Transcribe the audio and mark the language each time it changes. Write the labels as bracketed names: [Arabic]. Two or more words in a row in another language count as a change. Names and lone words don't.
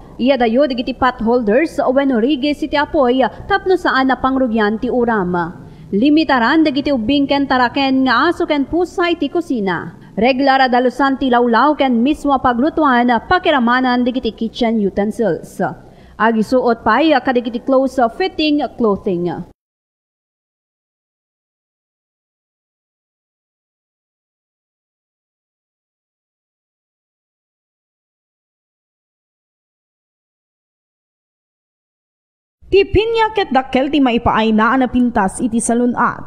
[Iloko] Iya dayo digiti [English] pot holders [Iloko] o wenno rigis iti apoy tapno saan na pangrugyan ti uram. Limitaran dagiti ubing ken taraken nga aso ken pusa iti kusina. Regular adalusan ti lawlaw ken mismo paglutuan pakiramanan digiti [English] kitchen utensils. [Iloko] Agisuot pay kadigiti [English] close fitting clothing. [Iloko] Ti pinya ket dakkel ti maipaay na pintas iti salunat.